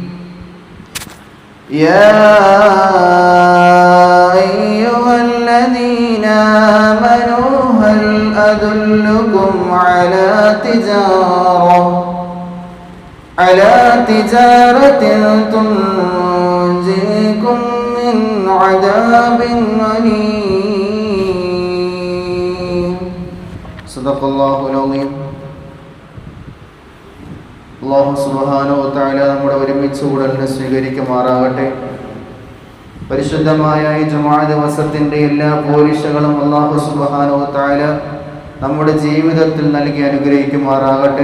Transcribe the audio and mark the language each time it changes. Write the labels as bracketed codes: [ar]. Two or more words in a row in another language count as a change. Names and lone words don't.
[ar] يا أيها الذين آمنوا هل أدلكم على تجارة تنجيكم من عذاب أليم صدق الله العظيم. الله سبحانه وتعالى [ml] നമ്മുടെ ഒരുമിച്ച് കൂടലിനെ സ്വീകരിക്കുമാറാകട്ടെ. പരിശുദ്ധമായ ഈ ജുമുഅ ദിവസത്തിന്റെ എല്ലാ പോരിശകളും [ar] الله سبحانه وتعالى [ml] നമ്മുടെ ജീവിതത്തിൽ നൽകി അനുഗ്രഹിക്കുമാറാകട്ടെ.